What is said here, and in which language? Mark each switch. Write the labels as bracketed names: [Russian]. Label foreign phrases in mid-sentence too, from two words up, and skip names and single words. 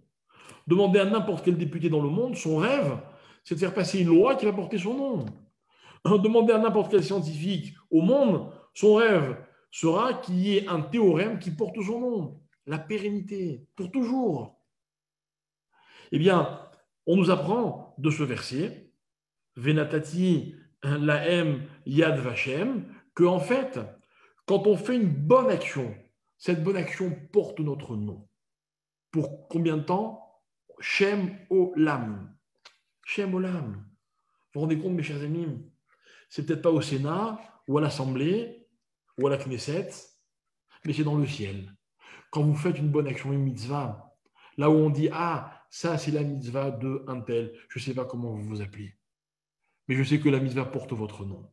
[French] Demandez à n'importe quel député dans le monde, son rêve, c'est de faire passer une loi qui va porter son nom. Demandez à n'importe quel scientifique au monde, son rêve sera qu'il y ait un théorème qui porte son nom. La pérennité, pour toujours. Eh bien, on nous apprend de ce verset, [Hebrew] ונתתי להם יד ושם, [French] que en fait, quand on fait une bonne action, cette bonne action porte notre nom. Pour combien de temps? [Hebrew] שם עולם. שם עולם. [French] Vous vous rendez compte, mes chers amis? C'est peut-être pas au Sénat, ou à l'Assemblée, ou à la Knesset, mais c'est dans le ciel. Quand vous faites une bonne action, une mitzvah, là où on dit, ah, ça c'est la mitzvah de un tel, je ne sais pas comment vous vous appelez, mais je sais que la mitzvah porte votre nom.